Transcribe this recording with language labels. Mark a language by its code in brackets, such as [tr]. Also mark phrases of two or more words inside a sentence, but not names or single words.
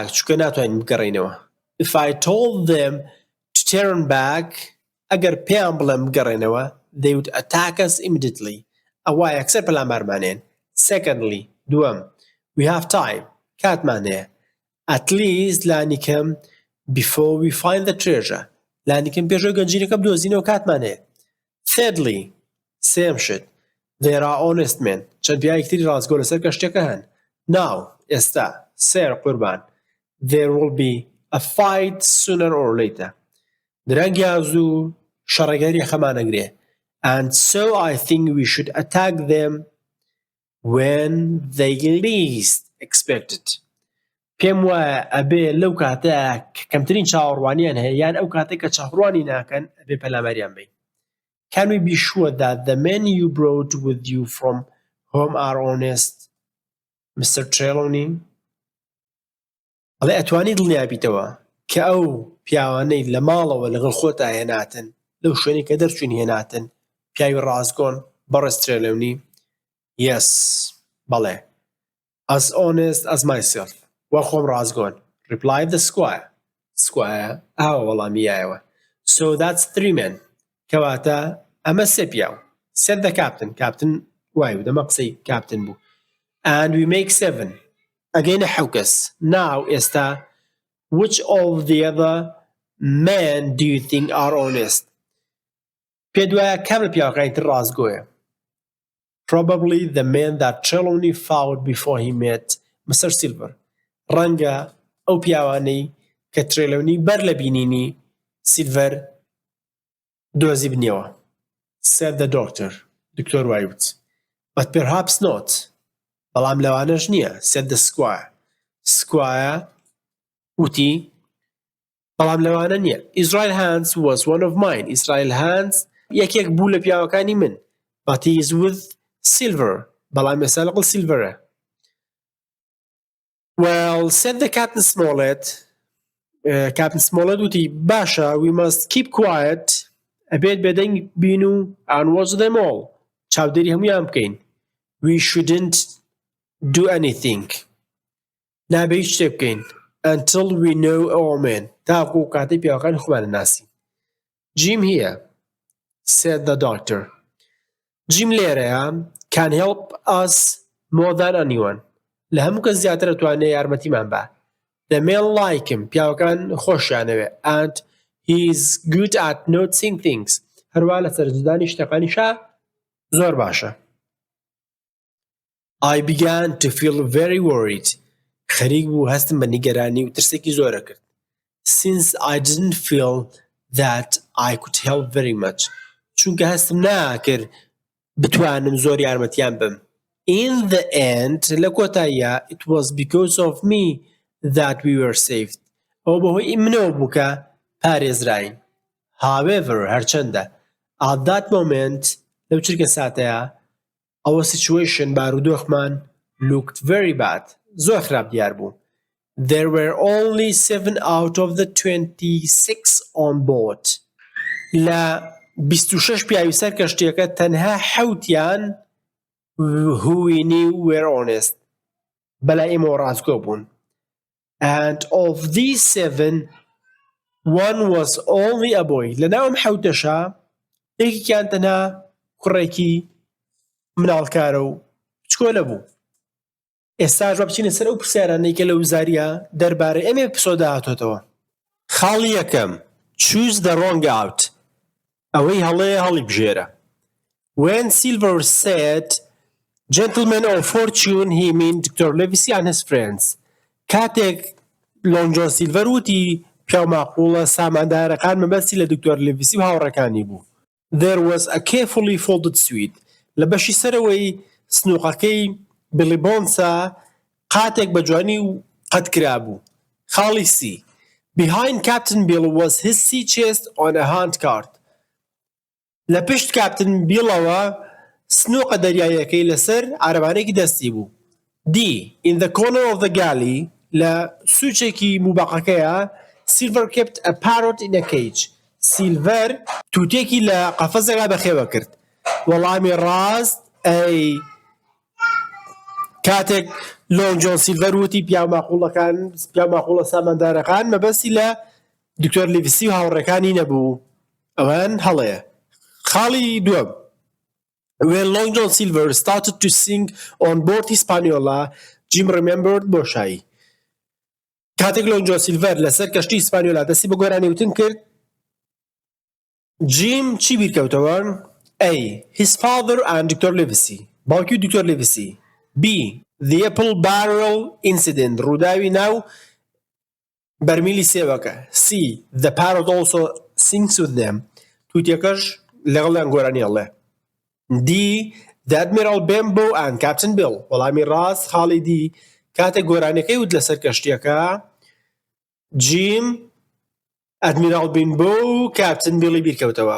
[ckb] چونکە ناتوانین بگەڕێینەوە. [en] If I told them to turn back, [ckb] ئەگەر پێیان بڵێم بگەڕێنەوە, [en] they would attack us immediately. [ckb] ئەوە یەکسەر پەلامارمانێن. [en] Secondly, دووەم, we have time. [ckb] کاتمان هەیە. [en] At least لانیکەم before we find the treasure. [ckb] لانیکەم پێشەوەی گەنجینەکە بدۆزینەوە کاتمان هەیە. Thirdly, سێم شت, [en] there are honest men. [ckb] چەند پیاوێکی تری ڕازگۆ لەسەر کەشتێکە هەن. Now, ئێستا, سێر قوربان, [en] there will be a fight sooner or later. [ckb] درەنگی ئازوو شەڕەگەری خەمانەگرێ. [en] And so I think we should attack them when they least expect it. [ckb] پێم وایە ئەبێ لەو کاتە کە کەمترین چاوەڕوانیان هەیە یان ئەو کاتێک کە چاوەڕوانی ناکەن ئەبێ پەلاماریان بین. [en] Can we be sure that the men you brought with you from home are honest, Mr. Trelawney? [ckb] ئەڵێ ئەتوانی دڵنیابیتەوە کە ئەو پیاوانەی لە ماڵەوە لەگەڵ خۆتا هێناتن لەو شوێنی کە دەرچوون هێناتن پیاوی ڕازگۆن بەڕێز ترێلەونی. [en] Yes, بەڵێ. As honest as myself. [ckb] وە خۆم ڕازگۆن. [en] Replied the squire. Squire [ckb] ئاوە وەڵامیایەوە. [en] So that's 3 men. [ckb] کەواتە ئەمە سێ پیاو. [en] Said the captain. [ckb] Captain وای دەمە قسەی captain بوو. [en] And we make 7. Again [ckb] حەو کەس. [en] Now ئێستا which of the other men do you think are honest? [ckb] پێ دوایە کام لە پیاوەکانی تر ڕازگۆیە. [en] Probably the man that Trelawney found before he met Mr. Silver. [ckb] ڕەنگە ئەو پیاوانەی کە ترێلەونی بەر لە بینینی سیلڤەر دۆزی بنیەوە. [en] Said the doctor. [ckb] دکتۆر وایوت. [en] But perhaps not. [ckb] بەڵام لەوانەش نییە. [en] Said the squire. [ckb] Squire وتی بەڵام لەوانە نییە. [en] Israel Hands was one of mine. [ckb] Israel Hands یەکێک بوو لە پیاوەکانی من. [en] But he is with Silver. [ckb] بەڵام ێستا لەگەڵ سیلڤەرە. [en] Well, said the Captain Smollett. [ckb] Captain Smollett وتی باشە, [en] we must keep quiet. [ckb] ئەبێت بێدەنگ بین و [en] and watch them all. [ckb] چاودێری هەمویان بکەین. [en] We shouldn't do anything. [ckb] نابێ هیچ شتێک بکەین. [en] Until we know our men. [ckb] تاکو کاتەی پیاوەکانی خۆمان ناسی. [en] Jim here, said the doctor. Jim لێرەیە can help us more than anyone. [ckb] لە هەموو کەس زیاتر ئەتوانێت یارمەتیمان بە. [en] The men like him. [ckb] پیاوەکان خۆشیانەوێ. [en] And he is good at noticing things. [ckb] هەروە لە سەرجدانی شتەکانیشا زۆر باشە. [en] I began to feel very worried. [ckb] خەریک بوو هەستم بە نیگەرانی و ترسێکی زۆرە کرد. [en] Since I didn't feel that I could help very much. [ckb] چونکە هەستم ناکرد بتوانم زۆر یارمەتیان بم. [en] In the end, [ckb] لە کۆتاییە, [en] it was because of me that we were saved. [ckb] ئەو بەهۆی منەوە بوو کە پارێزراین. [en] However, هەرچەندە, at that moment, [ckb] لەو چرکە ساتەیە, [en] our situation بارودۆخمان looked very bad. [ckb] زۆر خراپ دیار بوو. [en] There were only 7 out of the 26 on board. [ckb] لە 26 پیاوی سەر کەشتیەکە تەنها 7یان [en] who we knew were honest. [ckb] بەلای ئێمەوە ڕازگۆ بوون. [en] And of these 7, one was only a boy. [ckb] لەناوم 7شا یەکێکیان تەنها کوڕێکی مناڵکارە و بچکۆلە بوو. ئێستا ژوا بچینە سەر ئەو پرسیارانەی کە لە وزاریە دەربارەی ئەم ئێپسۆدە هاتۆتەوە. خاڵی یەکەم, [en] choose the wrong out. [ckb] ئەوەی هەڵەیە هەڵی بژێرە. [en] When Silver said gentlemen of fortune, he meant Dr. Livesey and his friends. [ckb] کاتێک لۆنگ جۆن سیلڤەر وتی پیاو ماقوڵە ساماندارەکان مەبەستی لە دکتۆر لیڤسی و هاوڕەکانی بوو. [en] There was a carefully folded suite. [ckb] لە بەشی سەرەوەی سنووقەکەی بڵی بۆنسا قاتێک بە جوانی و قەت کرا بوو. خاڵی سی. [en] Behind Captain Bill was his sea chest on a handcart. [ckb] لە پشت کاپتن بیڵەوە سنووقە دەریایەکەی لەسەر عارەبانێکی دەستی بوو. [en] D. In the corner of the galley, [ckb] لە سوچێکی موبەقەکەیە, [en] Silver kept a parrot in a cage. [ckb] Silver توتێکی لە قەفەزێکا بەخێوە کرد. وەڵامی ڕاست ئەی کاتێک لۆنگ جۆن سیلڤەر وتی پیاو ماقوڵە ساماندارەکان مەبەستی لە دکتۆر لیڤسی و هاوڕێکانی نەبوو. ئەوان هەڵەیە. خاڵی دووەم. [en] When Long John Silver started to sing on board Hispaniola, Jim remembered بۆشایی. [ckb] کاتێک لۆنگ جۆن سیلڤەر لەسەر کەشتی ئیسپانیۆلا دەستی بە گۆرانی وتن کرد، جیم چی بیرکەوتەوە؟ [en] A. His father and Dr. Livesey. [ckb] باوکی و دکتۆر لیڤسی. [en] B. The apple barrel incident. [ckb] ڕووداوی ناو بەرمیلی سێوەکە. [en] C. The parrot also sings with them. [ckb] تووتیەکەش لەگەڵیان گۆرانی هەڵێ. [en] D. The Admiral Benbow and Captain Bill. [ckb] وەڵامی ڕاست خاڵی دی کاتێک گۆرانەکەی وت لەسەر کەشتیەکە، جیم ئەدمیرال بینبۆ و کاپتن بیڵی بیرکەوتەوە.